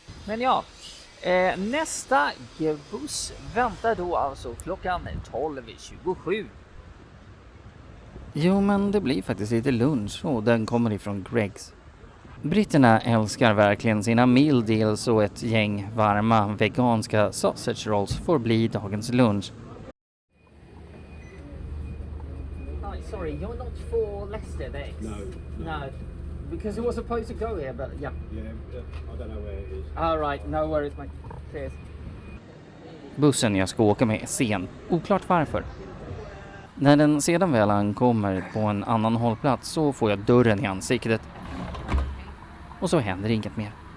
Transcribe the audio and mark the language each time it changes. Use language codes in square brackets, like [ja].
[sv] Men ja, nästa buss väntar då alltså klockan 12:27. Jo, men det blir faktiskt lite lunch och den kommer ifrån Greggs. Britterna älskar verkligen sina meal deals och ett gäng varma veganska sausage rolls får bli dagens lunch. [en] Sorry, you're not for Leicester next? No. Because it was supposed to go here, but yeah. Yeah, I don't know where it is. All right, no worries, mate. Cheers. [sv] Bussen jag ska åka med är sen, oklart varför. När den sedan väl ankommer på en annan hållplats så får jag dörren i ansiktet. Och så händer inget mer.